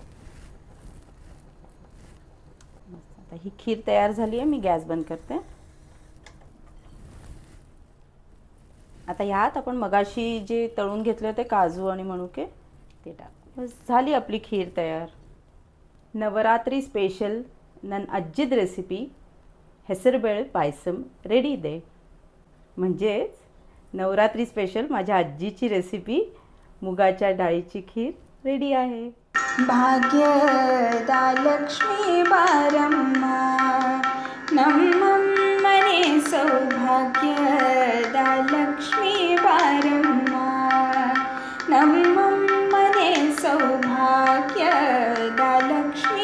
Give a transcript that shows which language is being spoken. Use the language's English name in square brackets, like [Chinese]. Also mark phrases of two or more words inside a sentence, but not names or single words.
[Marathi] आता ही खीर तयार झाली आहे. मी गॅस बंद करते. आता यात आपण मगाशी जे तळून घेतले होते काजू आणि मनुके ते टाक. बस झाली आपली खीर तयार. [Kannada] ನವರಾತ್ರಿ ಸ್ಪೆಷಲ್ ನನ್ನ ಅಜ್ಜಿದ ರೆಸಿಪಿ ಹೆಸರುಬೇಳೆ ಪಾಯಸಂ रेडी ಇದೆ. [Marathi] म्हणजेच नवरात्री स्पेशल माझ्या आजीची रेसिपी मुगाच्या डाळीची खीर रेडी आहे. [Kannada] ಭಾಗ್ಯದ ಲಕ್ಷ್ಮೀ ಬಾರಮ್ಮ ನಮ್ಮಮ್ಮನೆ ಸೌಭಾಗ್ಯದ ಲಕ್ಷ್ಮೀ ಬಾರಮ್ಮ ನಮ್ಮಮ್ಮನೆ ಸೌಭಾಗ್ಯದ ಲಕ್ಷ್ಮೀ